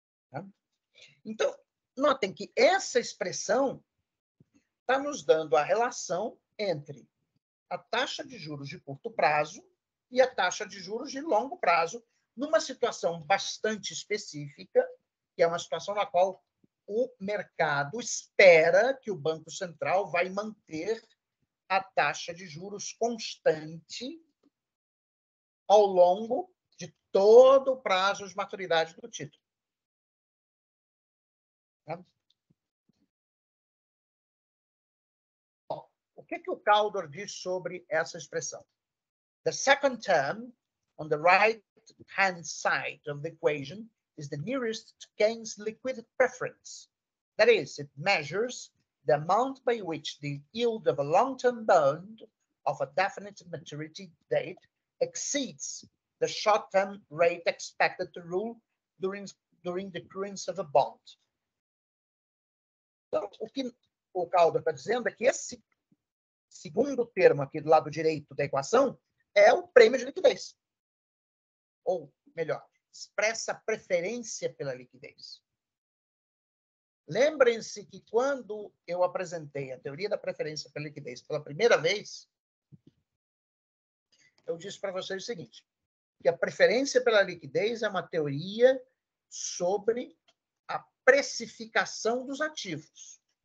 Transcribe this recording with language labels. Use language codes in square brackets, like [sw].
[pt] Tá? Então, notem que essa expressão está nos dando a relação entre a taxa de juros de curto prazo e a taxa de juros de longo prazo, numa situação bastante específica, que é uma situação na qual o mercado espera que o Banco Central vai manter a taxa de juros constante ao longo de todo o prazo de maturidade do título. Tá? Bom, o que o Caldor diz sobre essa expressão? [en] The second term, on the right-hand side of the equation, is the nearest to Keynes' liquidity preference. That is, it measures the amount by which the yield of a long-term bond of a definite maturity date exceeds the short-term rate expected to rule during the currency of a bond. [pt] Então, o que o Caldor está dizendo é que esse segundo termo aqui do lado direito da equação é o prêmio de liquidez. Ou, melhor, expressa a preferência pela liquidez. Lembrem-se que quando eu apresentei a teoria da preferência pela liquidez pela primeira vez, eu disse para vocês o seguinte, que a preferência pela liquidez é uma teoria sobre a precificação dos ativos.